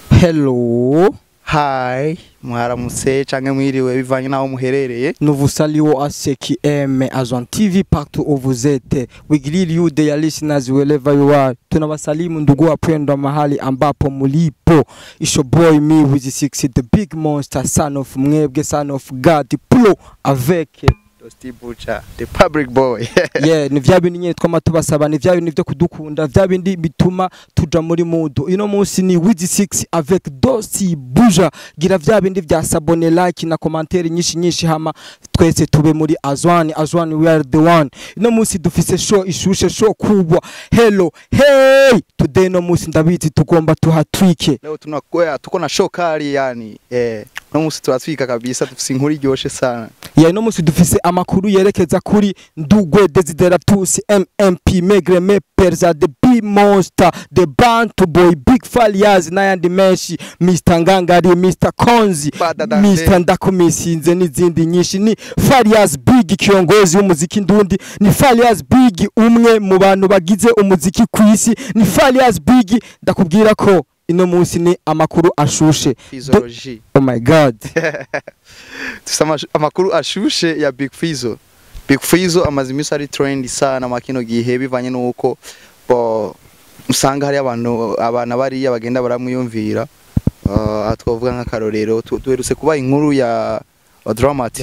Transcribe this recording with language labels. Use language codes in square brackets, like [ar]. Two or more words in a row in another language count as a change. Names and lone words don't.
[en] Hello. [rn] Hi, mwaramutse canke mwiriwe bivanye naho muherereye. [fr] Nous vous saluons à ceux qui aiment Azwan T V partout où vous êtes. [en] We greet you dear listeners wherever you are. [sw] Tunawasalimu ndugu wapendwa mahali ambapo mulipo. [en] It's your boy me with the six, the big monster, son of Mwebwe, son of God, Pro avec Dusty Butcher, the public boy. Yeah, [rn] ni vya bindi nyene twama tubasaba, ni vya bindi vyo kudukunda, vya bindi bituma tuja muri mood. Ino munsi ni [en] with the six [rn] avec Dusty Butcher. Gira vya bindi vya sabone, like na commentaire nyinshi nyinshi hama twese tube muri Azwan. Azwan, [en] we are the one. [rn] Ino munsi dufise show ishushe, show kubwa. [en] Hello, hey! Today [rn] no munsi ndabizi tugomba tuhatwike. [sw] Leo tunakwea, tuko na show kali yani. [rn] Eh, no munsi turatwika kabisa, dufise inkuru iryoshe sana. Yeah, no munsi dufise amakuru yerekeza kuri Ndugwe Desideratus, M M P, Megreme, Perza, The Big Monster, The Bantu Boy, Big Farias, n'ayandi menshi, Mister Ngangari, Mister Konzi, Badadande. Mister Ndakumisinze n'izindi nyinshi. Ni Farias Big, kiongozi w'umuziki ndundi. Ni Farias Big, umwe mu bantu bagize umuziki ku isi. Ni Farias Big, ndakubwira ko ino munsi ni amakuru ashushe. Fizology. [en] Do-, oh my God. [rn] Dufise amash-, amakuru ashushe ya Big Fizzo. Big Fizzo amaze iminsi ari trend sana mu kino gihe bivanye n'uko, bo, usanga hari abantu, abana bariya bagenda baramwiyumvira. Uh, twovuga nk'akarorero, tu-, duherutse kuba inkuru ya, wa Dramati.